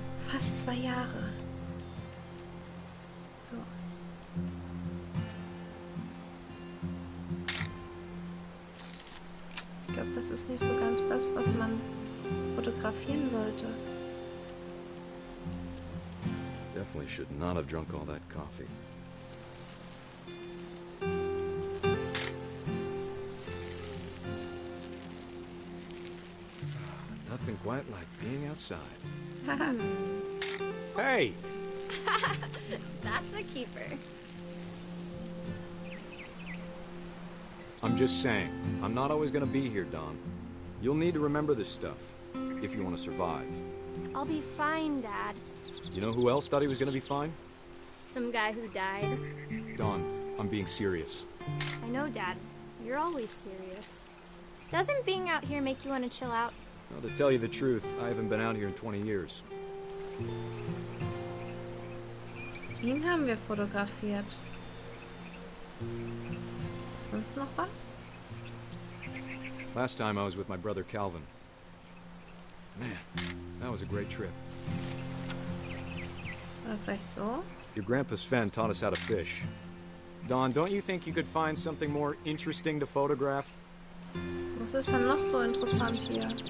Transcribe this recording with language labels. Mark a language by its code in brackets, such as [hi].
[de] Fast 2 Jahre. So. Ich glaube, das ist nicht so ganz das, was man fotografieren sollte. [en] Definitely should not have drunk all that coffee. Nothing quite like being outside. Hey! That's a keeper. I'm just saying, I'm not always gonna be here, Dawn. You'll need to remember this stuff, if you want to survive. I'll be fine, Dad. You know who else thought he was gonna be fine? Some guy who died. Dawn, I'm being serious. I know, Dad. You're always serious. Doesn't being out here make you want to chill out? Well, to tell you the truth, I haven't been out here in 20 years. [de] Ihn haben wir fotografiert. Sonst noch was? [en] Last time I was with my brother Calvin. Man, that was a great trip. [de] Oder vielleicht so? [en] Your grandpa Sven taught us how to fish. Dawn, don't you think you could find something more interesting to photograph? [de] Was ist denn noch so interessant hier?